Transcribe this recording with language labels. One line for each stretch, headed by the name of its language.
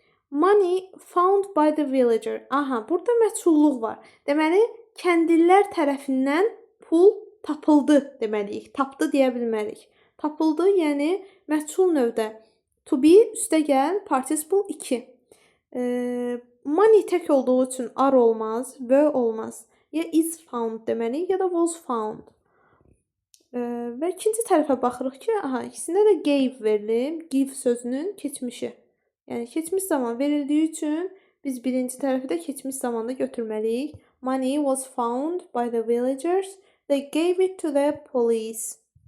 English: Money found by the villager.
Azerbaijani: Aha, burada məchulluq var. Deməli, kəndlilər tərəfindən pul tapıldı deməliyik. Tapdı deyə bilmərik. Tapıldı, yəni məchul növdə to be üstəgəl participle 2. Money tək olduğu üçün are olmaz, were olmaz. Ya is found deməliyik, ya da was found. Və ikinci tərəfə baxırıq ki, aha, ikisində də gave verilir. Give sözünün keçmişi. Yəni keçmiş zaman verildiyi üçün biz birinci tərəfi də keçmiş zamanda götürməliyik.
English: Money was found by the villagers. They gave it to the police.